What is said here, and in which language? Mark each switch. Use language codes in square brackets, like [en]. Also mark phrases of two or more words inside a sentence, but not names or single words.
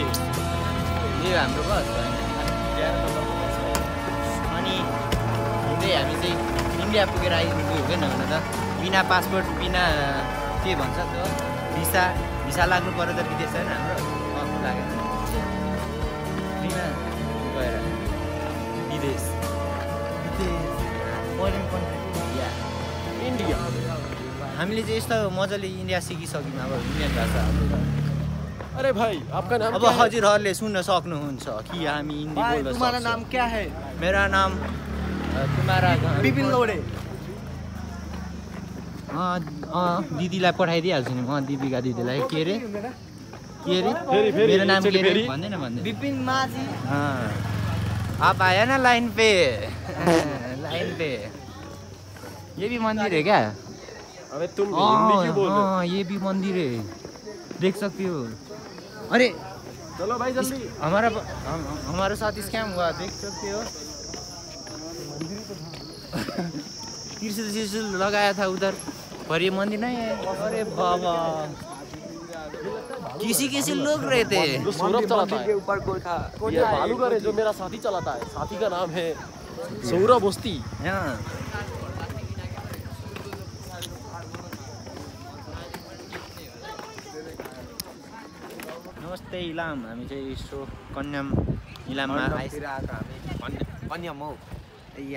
[ne] यो हाम्रो बस अनि हिँड्दै हामी चाहिँ इन्डिया पुगेर आइपुग्यो हुँदैन हुन त बिना पासपोर्ट बिना के भन्छ त्यो भिसा लाग्नु पर्यो त विदेश होइन हाम्रो लागेन बिना गएर विदेश इन्डिया हामीले चाहिँ यस्तो मजाले इन्डिया सिकिसक्यौँ अब इन्डियन भाषा [hi] अरे भाई आपका नाम [ne] अब हजुरहरूले सुन्न सक्नुहुन्छ कि हामी हिन्दी बोल्न सक्छौँ [hi] तुम्हारा नाम क्या है मेरा नाम तुम्हारा बिपिन लोडे [ne] दिदीलाई पठाइदिइहाल्छु नि म दिपीका दिदीलाई के अरे मेरो नाम के अरे भन्दैन बिपिन माझी [hi] आप आया ना लाइन पे ये भी मंदिर है क्या अबे तुम हिंदी क्यों बोल रहे हो ये भी मंदिर है देख सकते हो अरे चलो भाई जल्दी हमारा साथ स्कैम हुआ देख सकते हो त्रिशूल लगाया था उधर पर ये मंदिर नहीं है अरे बाबा किसी लोग रहते हैं जो सौरभ चलाता है ऊपर ये बालूगर है जो मेरा साथी चलाता है साथी का नाम है सौरभ ओस्ती [ne] नमस्ते इलाम हामी चाहिँ यसो कन्याम इलाममा कन्याम हौ या